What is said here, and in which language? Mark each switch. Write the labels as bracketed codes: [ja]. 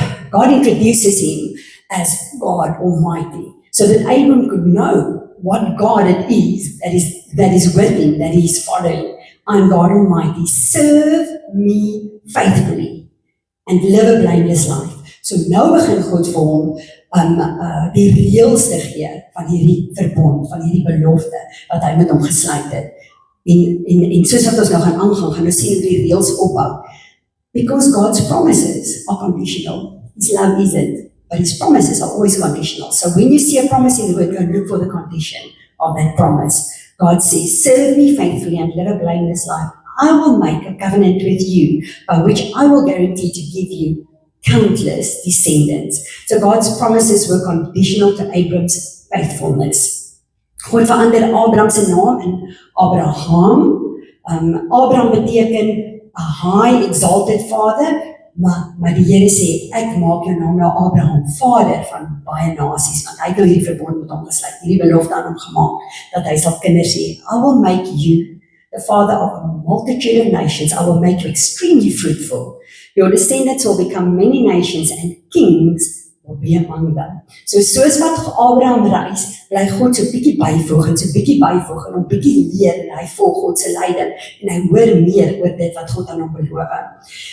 [en] God introduces him as God Almighty, so that Abram could know what God it is that is with him, that he is following. I am God Almighty. Serve me faithfully and live a blameless life. [af] So nou begin God vir hom die reëls te gee van hierdie verbond, van hierdie belofte wat hy met hom gesluit het. En soos wat ons nou gaan aangaan, gaan ons sien hoe die reëls opbou. [en] Because God's promises are conditional. His love isn't, but his promises are always conditional. So when you see a promise in the word, go look for the condition of that promise. God says, serve me faithfully and live a blameless life. I will make a covenant with you by which I will guarantee to give you countless descendants. So God's promises were conditional to Abram's faithfulness. [af] God verander Abraham se naam in Abraham. Abraham beteken [en] a high exalted father, [af] maar die Here sê, ek maak jou naam nou Abraham, vader van baie nasies, want hy het nou hierdie verbond met hom gesluit, hierdie belofte aan hom gemaak, dat hy sal kinders hê. [en] I will make you the father of a multitude of nations. I will make you extremely fruitful. Your descendants will become many nations and kings will be among them. [af] So soos wat Abraham reis, bly God so bietjie byvoeg en so bietjie byvoeg en hom bietjie leer en hy volg God se leiding en hy hoor meer oor dit wat God aan hom beloof.